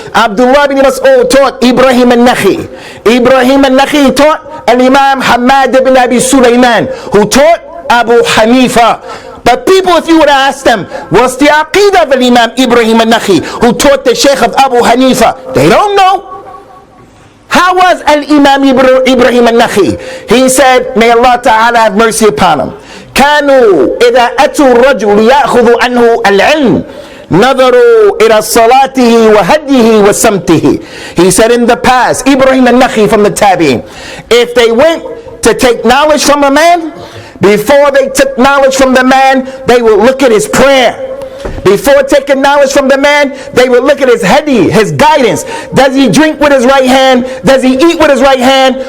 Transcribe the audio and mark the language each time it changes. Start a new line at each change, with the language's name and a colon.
English: Abdullah bin Mas'ud taught Ibrahim al-Nakhi'i. Ibrahim al-Nakhi'i taught al-Imam Hamad ibn Abi Sulaiman, who taught Abu Hanifa. But people, if you would ask them, what's the aqidah of al-Imam Ibrahim al-Nakhi'i, who taught the Shaykh of Abu Hanifa, they don't know. How was Al-Imam Ibrahim al-Nakhi? He said, may Allah Ta'ala have mercy upon him.
Arabic: كانوا إذا أتوا الرجل ليأخذوا عنه العلم نظروا إلى صلاته وهديه وسمته.
English: He said in the past, Ibrahim al-Nakhi from the Tabi'in, if they went to take knowledge from a man, before they took knowledge from the man, they would look at his prayer. Before taking knowledge from the man, they would look at his hadi, his guidance. Does he drink with his right hand? Does he eat with his right hand?